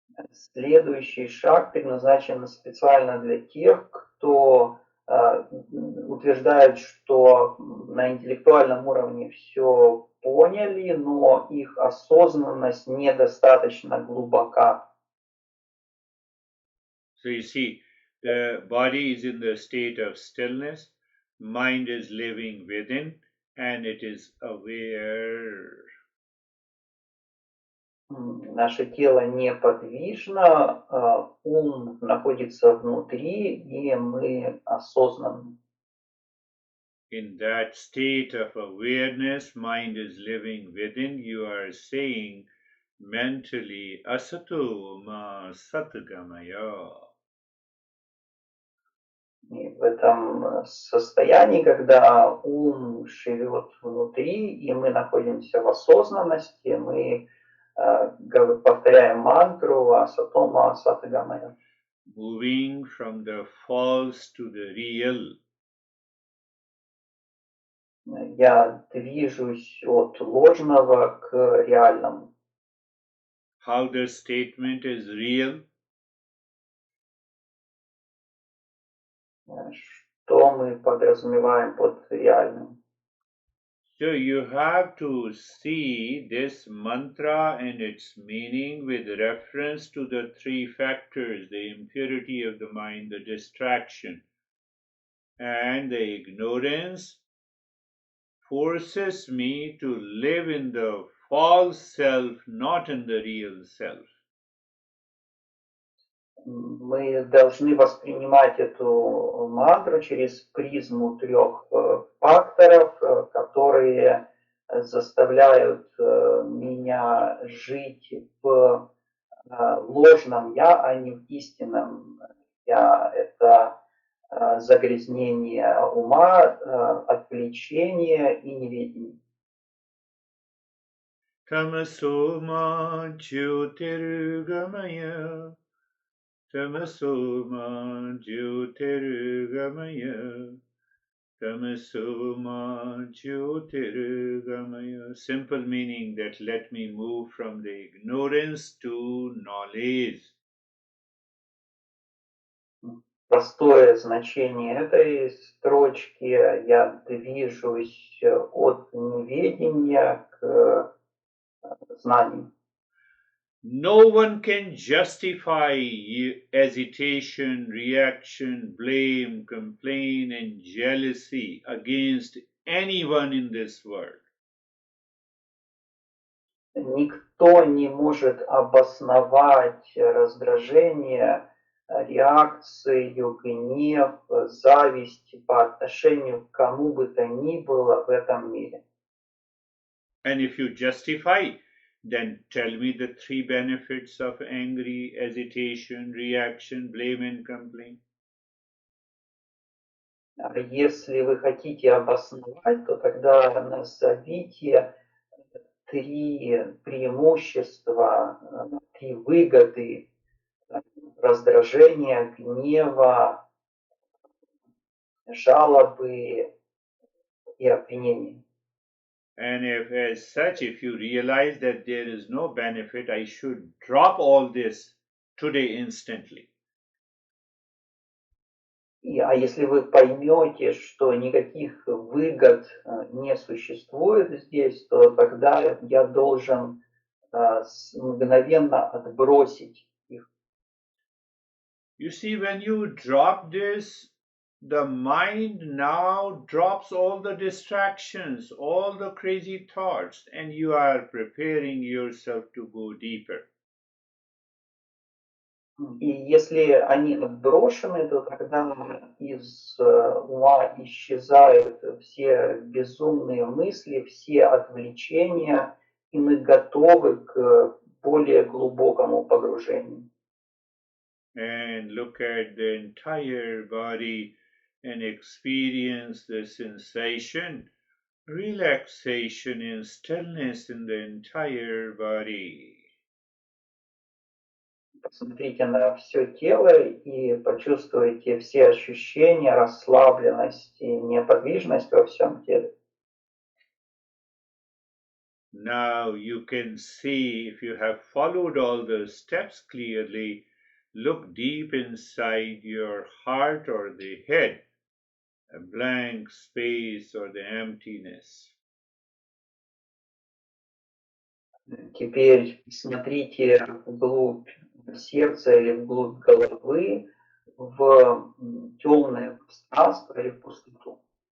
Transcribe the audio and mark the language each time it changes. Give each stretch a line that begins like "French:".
Russian: Следующий шаг предназначен специально для тех, кто утверждает, что на интеллектуальном уровне все поняли, но их осознанность недостаточно глубока.
English: So you see, the body is in the state of stillness, mind is living within, and it is aware.
Russian: Наше тело неподвижно, ум находится внутри, и мы осознанны.
English: In that state of awareness, mind is living within, you are saying mentally,
Sanskrit: asato ma satgamaya.
Russian: И в этом состоянии, когда ум живет внутри, и мы находимся в осознанности, мы повторяем мантру
Sanskrit: асатома асатагамая.
English: Moving from the false to the real.
Russian: Я движусь от ложного к реальному.
English: How the statement is real?
Russian: Что мы подразумеваем под реальным?
English: So you have to see this mantra and its meaning with reference to the three factors: the impurity of the mind, the distraction, and the ignorance forces me to live in the false self, not in the real self.
Russian: Мы должны воспринимать эту мантру через призму трех факторов, которые заставляют меня жить в ложном я, а не в истинном я. Это загрязнение ума, отвлечение и неведение.
Sanskrit: Tamasoma jyotirgamaya, tamasoma jyotirgamaya, tamasoma jyotirgamaya.
English: Simple meaning that let me move from the ignorance to knowledge.
Russian: Простое значение этой строчки: я движусь от неведения к знанию.
English: No one can justify hesitation, reaction, blame, complaint, and jealousy against anyone in this world.
Russian: Никто не может обосновать раздражение, реакцию, гнев, зависть по отношению к кому бы то ни было в этом мире.
English: And if you justify, then tell me the three benefits of angry, hesitation, reaction, blame, and complaint.
Russian: Если вы хотите обосновать, то тогда назовите три преимущества, три выгоды раздражения, гнева, жалобы и обвинений.
English: And if, as such, if you realize that there is no benefit, I should drop all this today instantly.
Russian: А если вы поймете, что никаких выгод не существует здесь, то тогда я должен мгновенно отбросить их.
English: You see, when you drop this, the mind now drops all the distractions, all the crazy thoughts, and you are preparing yourself to go deeper.
Russian: И если они отброшены, то тогда из ума исчезают все безумные мысли, все отвлечения, и мы готовы к более глубокому погружению.
English: And look at the entire body and experience the sensation, relaxation and stillness in the entire body.
Russian: Посмотрите на все тело и почувствуйте все ощущения, расслабленность и неподвижность во всем теле.
English: Now you can see, if you have followed all the steps clearly, look deep inside your heart or the head, a blank space or the emptiness.
Russian: Теперь смотрите вглубь сердца или вглубь головы, в темное пространство или в пустоту.